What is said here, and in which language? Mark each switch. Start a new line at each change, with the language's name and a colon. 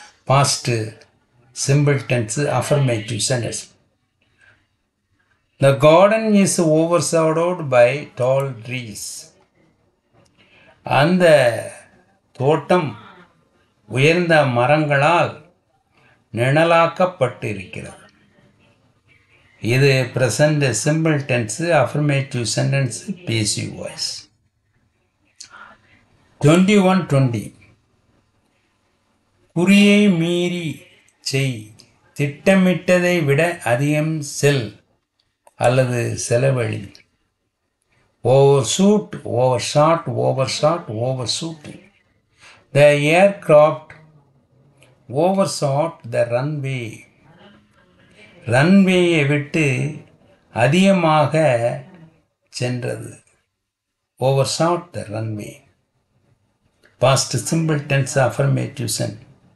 English: Past simple tense affirmative sentence. The garden is overshadowed by tall trees.
Tamil: அந்த தோட்டம் உயர்ந்த மரங்களால் நிழலாக்கப்பட்டு இருக்கிறது.
English: இது present simple tense affirmative sentence passive voice.
Tamil: 21:20 குறியை மீறி செய், திட்டமிட்டதை விட அதிகம் செல் அல்லது செலவழி.
English: Overshoot, overshot, overshot, overshooting. The aircraft overshot the runway.
Tamil: ரன்வேயை விட்டு அதிகமாக சென்றது.
English: Overshot the runway. Past simple tense affirmative sentence.